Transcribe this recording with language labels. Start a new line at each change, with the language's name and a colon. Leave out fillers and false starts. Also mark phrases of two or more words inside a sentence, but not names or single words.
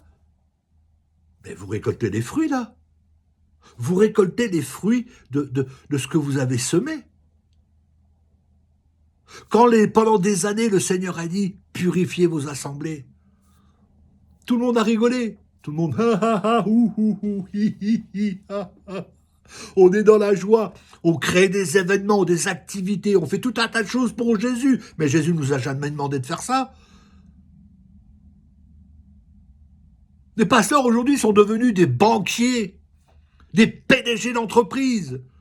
French: Mais vous récoltez les fruits là. Vous récoltez les fruits de ce que vous avez semé. Quand pendant des années, le Seigneur a dit, purifiez vos assemblées, tout le monde a rigolé. Tout le monde, ha ha ha, ouh, ouh, ouh, hi, hi, hi, ha, ha. On est dans la joie, on crée des événements, des activités, on fait tout un tas de choses pour Jésus. Mais Jésus nous a jamais demandé de faire ça. Les pasteurs aujourd'hui sont devenus des banquiers, des PDG d'entreprise.